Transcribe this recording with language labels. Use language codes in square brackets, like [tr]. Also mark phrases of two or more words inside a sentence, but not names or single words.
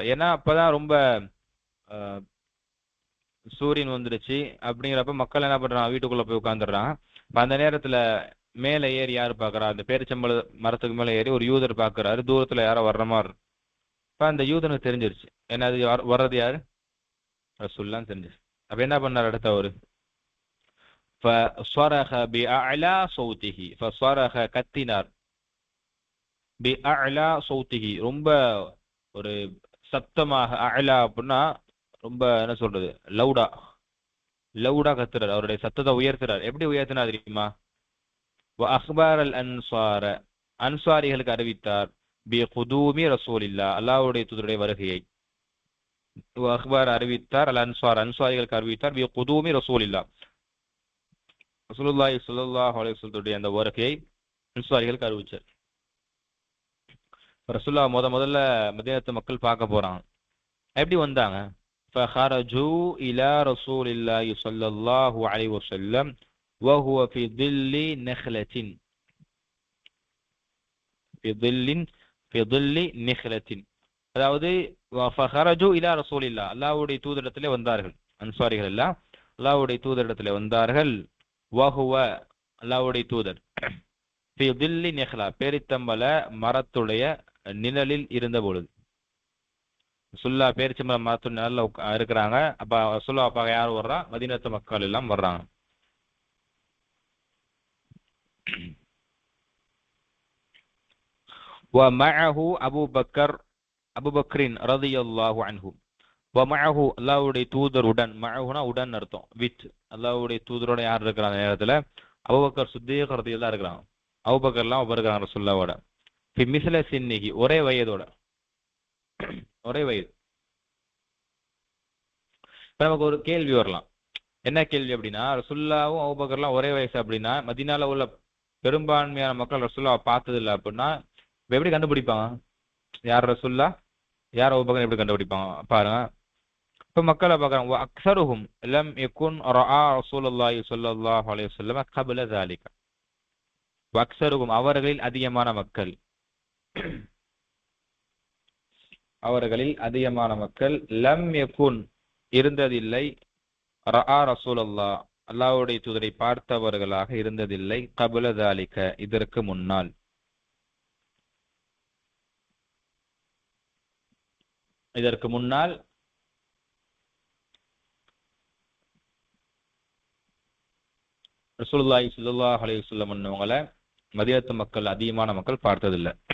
[ta] ஏன்னா அப்பதான் ரொம்ப அஹ், சூரியன் வந்துருச்சு அப்படிங்கிறப்ப மக்கள் என்ன பண்றாங்க, வீட்டுக்குள்ள போய் உட்காந்துடுறாங்க. அந்த நேரத்துல மேல ஏறி யாரு பாக்குறா, அந்த பேரிச்சம்பள மரத்துக்கு மேல ஏறி ஒரு யூதர் பாக்குறாரு, தூரத்துல யாரோ வர்ற மாதிரி. இப்ப அந்த யூதனுக்கு தெரிஞ்சிருச்சு என்னது வர்றது யாரு, ரசூலுல்லாஹ்னு தெரிஞ்சிருச்சு. அப்ப என்ன பண்ணார் அடுத்து அவரு, [ar] فصرخ بأعلى صوته فصرخ [ta] கத்தினார், [ar] بأعلى صوته [ta] ரொம்ப ஒரு சப்தமாக, அலா அப்படின்னா ரொம்ப என்ன சொல்றது, லவுடா லவுடா கத்துறார், அவருடைய சத்தத்தை உயர்த்துறார். எப்படி உயர்த்தினார் தெரியுமா, [ar] أخبر الأنصار, [ta] அன்சாரிகளுக்கு அறிவித்தார், [ar] بقدوم رسول الله, [ta] அல்லாஹ்வுடைய தூதருடைய வருகையை. அஹ்பார் அறிவித்தார், அல் அன்சார் அன்சாரிகளுக்கு அறிவித்தார், [ar] بقدوم رسول الله, رسول الله صلى الله عليه وسلم [ta] அந்த வருகையை அன்சாரிகளுக்கு அறிவிச்சார். ரசூலுல்லாஹ் முதல்ல மதீனத்து மக்கள் பார்க்க போறாங்க. எப்படி வந்தாங்க, [ar] فخرجوا إلى رسول الله صلى الله عليه وسلم وهو في ظل نخلة في ظل في ظل نخلة. [ta] அதாவது [ar] فخرجوا إلى رسول الله, [ta] அல்லாஹ்வுடைய தூதரிடத்திலே வந்தார்கள், அன்சாரிகள் எல்லாம் அல்லாஹ்வுடைய தூதரிடத்திலே வந்தார்கள். وهو, அல்லாஹ்வுடைய தூதர், [ar] في ظل نخلة, [ta] பேரித்தம்பல மரத்துடைய நிழலில் இருந்த பொழுது. சுல்லா பேரிச்சம்பளம் மரத்து நிழல்ல இருக்கிறாங்க. அப்ப சுல்லா அப்பாக யார் வர்றா, மதீனத்து மக்கள் எல்லாம் வர்றாங்க. [ar] ومعه أبو بكر رضي الله عنه. ومعه, [ta] அல்லாஹ்வுடைய தூதருடன், மஅஹுனா உடன் அர்த்தம், வித், அல்லாஹ்வுடைய தூதரோட யார் இருக்கிறாங்க அந்த நேரத்துல, அபூபக்கர் சித்தீக் ரலியல்லாஹு இருக்கிறாங்க. அபூபக்கர்லாம் இருக்கிறாங்க ரசூலுல்லாஹ்வோட. [ar] في مثل سنه, [ta] ஒரே வயதோட, ஒரே வயது. இப்ப நமக்கு ஒரு கேள்வி வரலாம், என்ன கேள்வி அப்படின்னா, ரசூலுல்லாஹ்வும் அபூபக்கர்லாம் ஒரே வயசு அப்படின்னா, மதீனால உள்ள பெரும்பான்மையான மக்கள் ரசூலுல்லாஹ் பார்த்தது இல்லை அப்படின்னா எப்படி கண்டுபிடிப்பாங்க, யார் ரசூலுல்லாஹ் யார் அபூபக்கர் எப்படி கண்டுபிடிப்பாங்க பாருங்க. இப்ப மக்களை பார்க்கறாங்க, [ar] أكثرهم لم يكن رأى رسول الله صلى الله عليه وسلم قبل ذلك. [ta] அக்ஸருஹும், அவர்களில் அதிகமான மக்கள், அவர்களில் அதிகமான மக்கள், [ar] لم يكن [ta] இருந்ததில்லை, [ar] رأى رسول الله [ta] அல்லாஹ்வுடைய தூதரை பார்த்தவர்களாக இருந்ததில்லை, [ar] قبل ذلك [ta] இதற்கு முன்னால். இதற்கு முன்னால் [ar] رسول الله صلى الله عليه وسلم [ta] அவங்கள மதீனத்து மக்கள், அதிகமான மக்கள் பார்த்ததில்லை.